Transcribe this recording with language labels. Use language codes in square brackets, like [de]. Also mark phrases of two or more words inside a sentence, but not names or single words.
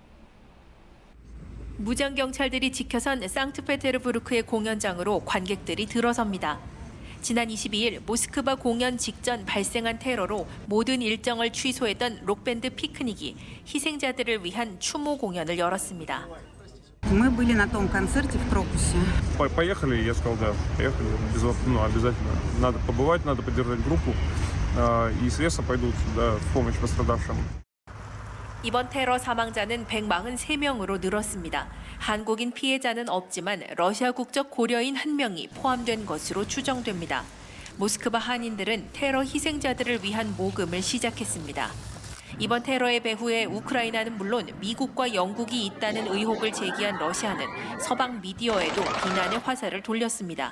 [ko] 무장 경찰들이 지켜선 상트페테르부르크의 공연장으로 관객들이 들어섭니다. 지난 22일 모스크바 공연 직전 발생한 테러로 모든 일정을 취소했던 록밴드 피크닉이 희생자들을 위한 추모 공연을 열었습니다. [ru] Мы были на том концерте в Крокусе. Поехали, я сказал, да, поехали, обязательно. Надо побывать, надо поддержать группу, и средства пойдут в помощь пострадавшим. [ko] 이번 테러 사망자는 143명으로 늘었습니다. 한국인 피해자는 없지만 러시아 국적 고려인 1명이 포함된 것으로 추정됩니다. 모스크바 한인들은 테러 희생자들을 위한 모금을 시작했습니다. 이번 테러의 배후에 우크라이나는 물론 미국과 영국이 있다는 의혹을 제기한 러시아는 서방 미디어에도 비난의 화살을 돌렸습니다.